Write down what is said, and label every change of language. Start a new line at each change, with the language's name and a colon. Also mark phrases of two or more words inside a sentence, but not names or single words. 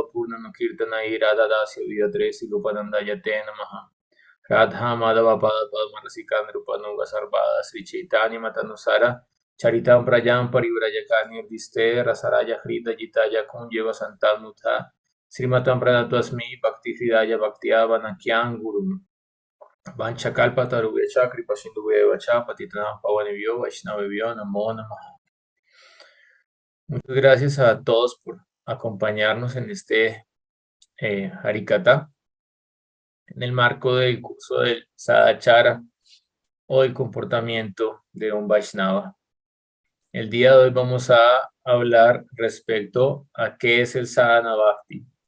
Sanskrit: Purnam Kirtana Radha Dasya Vidatre Silupananda Yate Namaha Radha Madhava Padmasika Nrupanuga Sarvada Sri Chaitanya Matanusara Charitam Prajam Parivrajaka Nirdiste Rasaraja Hrida Jitaya Kunjeva Santanutha Srimatam Pranatosmi Bhakti Hridaya Bhaktiya Vanakyam Gurum Vanchakalpatarubhyacha Kripasindhubhyacha Patitanam Pavanebhyo Vaishnavebhyo Namo Namaha.
Spanish: Muchas gracias a todos por acompañarnos en este Harikata, en el marco del curso del Sadachara o el comportamiento de un Vaishnava. El día de hoy vamos a hablar respecto a qué es el
Sanskrit: Sadhana Bhakti.